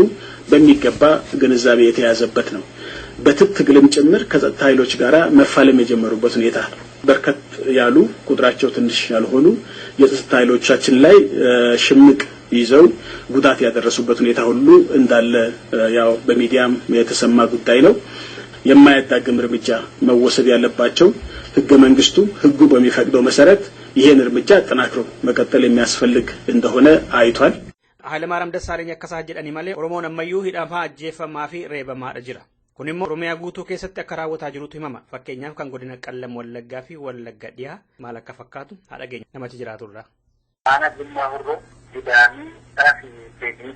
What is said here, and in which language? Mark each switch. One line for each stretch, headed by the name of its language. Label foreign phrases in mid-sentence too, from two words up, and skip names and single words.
Amharic: በሚገባ ግንዛቤ የተያዘበት ነው። በትጥቅ ትግልም ጭምር ከጸጥታ ኃይሎች ጋራ መፋለም የጀመሩበት ሁኔታ በርከት ያሉ ቁጥራቸው ትንሽ ያልሆኑ የጸጥታ ኃይሎቻችን ላይ ሽምቅ ይዘው ጉዳት ያደረሱበት ሁኔታ ሁሉ እንዳለ ያው በሚዲያም የተሰማ ጉዳይ ነው። የማያዳግም እርምጃ መወሰድ ያለባቸው ህገ መንግስቱ ህጉ በሚፈቅደው መሰረት ይሄን እርምጃ አጠናክሮ መቀጠል የሚያስፈልግ እንደሆነ አይቷል።
Oromo: Haayilemaaram Dassaaleny akkasaa jedhani malee Oromoon ammayyuu hidhamaa ajjeefamaa fi reebamaadha jira. Kun immoo Oromiyaa guutuu keessatti akka raawwataa jirutu himama. Fakkeenyaaf kan godina Qallam Wallaggaa fi Wallagga Dhiyaa maal akka fakkaatu haadha keenya namatti jiraaturraa. Ana Gummaa Horroo Didaamii fi Beekniidha.